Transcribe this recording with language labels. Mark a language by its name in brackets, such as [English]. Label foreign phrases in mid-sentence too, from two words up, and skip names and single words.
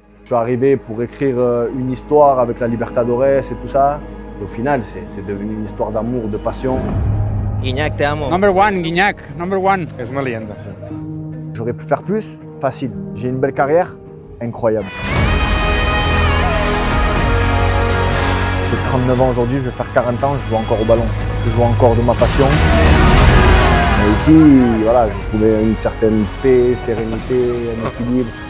[French] Je suis arrivé pour écrire une histoire avec la Libertadores et tout ça. Et au final, c'est devenu une histoire d'amour, de passion. [Spanish] Guignac, te amo. [English] Number one, Guignac, number one. [Spanish] Es una leyenda. Sí. [French] J'aurais pu faire plus, facile. J'ai une belle carrière, incroyable. J'ai 39 ans aujourd'hui, je vais faire 40 ans, je joue encore au ballon. Je joue encore de ma passion. Mais ici, voilà, j'ai trouvé une certaine paix, sérénité, un équilibre.